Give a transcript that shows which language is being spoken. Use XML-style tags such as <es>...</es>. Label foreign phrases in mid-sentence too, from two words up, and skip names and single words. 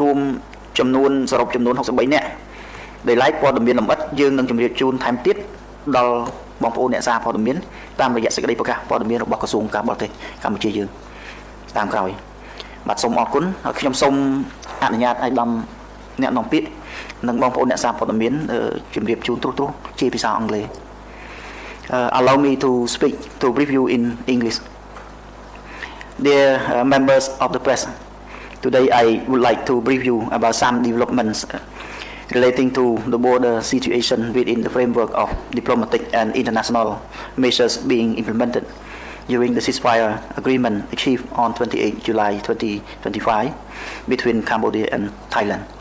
<km>រួមចំនួនសរុបចំនួន63នាក់ដែលឡែកព័ត៌មានលម្អិតយើងនឹងជម្រាបជូនថែមទៀតដល់បងប្អូនអ្នកសារព័ត៌មានតាមរយៈសេចក្តីប្រកាសព័ត៌មានរបស់ក្រសួងការបរទេសកម្ពុជាយើងតាមក្រោយបាទសូមអរគុណហើយខ្ញុំសូមអនុញ្ញាតឲ្យដំអ្នកនាំពាក្យនិងបងប្អូនអ្នកសារព័ត៌មានជម្រាបជូនទ្រុសជាភាសាអង់គ្លេស</km> <en>allow me to speak to brief you in English. Dear members of the press, today I would like to brief you about some developments relating to the border situation within the framework of diplomatic and international measures being implemented during the ceasefire agreement achieved on 28 July 2025 between Cambodia and Thailand.</en>